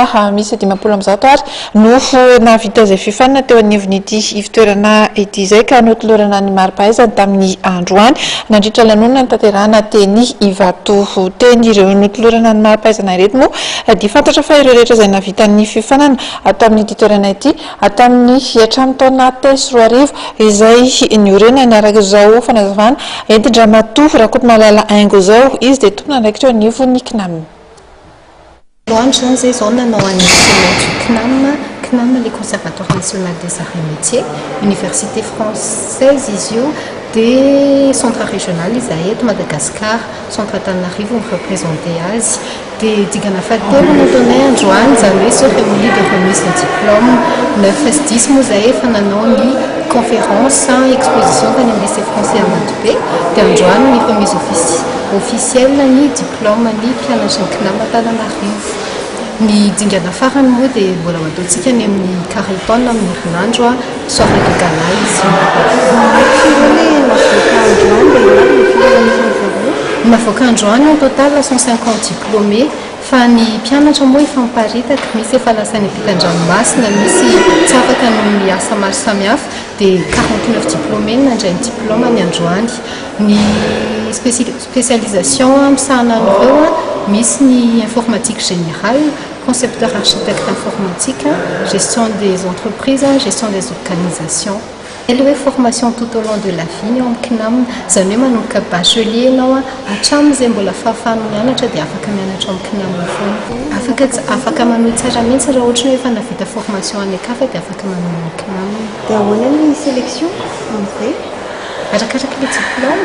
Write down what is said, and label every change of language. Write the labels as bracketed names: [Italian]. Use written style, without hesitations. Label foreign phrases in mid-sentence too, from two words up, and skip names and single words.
[Malagasy] misy 50 ary no navita izay fifanina teo anivon'ity ivitoerana ity izay ka notolorana ny mari-pahaizana tamin'ny androany nandritra lanonana ny tanterahana teny Ivato teny ireo notolorana ny mari-pahaizana ireto moa dia fantatra fa ireo rehetra izay navita ny fifanana tamin'ity toerana ity tamin'ny hatramin'ny taona 10 izay niorena niaraka izao fanazavana entin-dramatoa Rakotomalala Aingo zao izy dia tompona andraikitra anivon'ny CNAM. Loange zany zay zao nanao any CNAM, [French] les Conservatoires National des Arts et Métiers, Université française [Malagasy] izy io, dia [French] centre régional [Malagasy] izy eto Madagascar, [French] centre Antananarivo représenté [Malagasy] azy, dia digana fahatelo nataonay androany izany hoe [French] cérémonie de remise de diplôme [Malagasy] 9-10 moa zay efa nanao ny [French] conférence exposition [Malagasy] tany amin'ny [French] lycée français [Malagasy] Amatobe dia androany ny [French] remise officielle [Malagasy] ny diplôme ny mpianatry ny CNAM Antananarivo. Ny dingana farany moa dia mbola mataontsika ny amin'ny Cariton amin'ny herinandro [French] soirée de gala [Malagasy] izy. Navoaka androany [French] en total [Malagasy] 150 diplômés fa ny mpianatra moa efa miparitaka misy efa lasa ny ampitan-dranomasina misy tsy afaka ny asa maro samihafa dia 49 diplômés nandray ny diplôme ny androany. [French] Ny spécialisation [Malagasy] misahana an'ireo misy ny [French] informatique générale, concepteur architecte informatique, gestion des entreprises, gestion des organisations. Elle est formation tout au long de la vie en CNAM, [Malagasy] zany hoe manomboka bachelier ianao hatramin'izay mbola fahafahana mianatra dia afaka mianatra amin'ny CNAM foana. Afaka manohy tsara mihitsy raha ohatra hoe efa navita formation any akafa dia afaka manohy amin'ny CNAM. Dia ahoana ny sélection amin'izay? Arakaraka [French] le diplôme.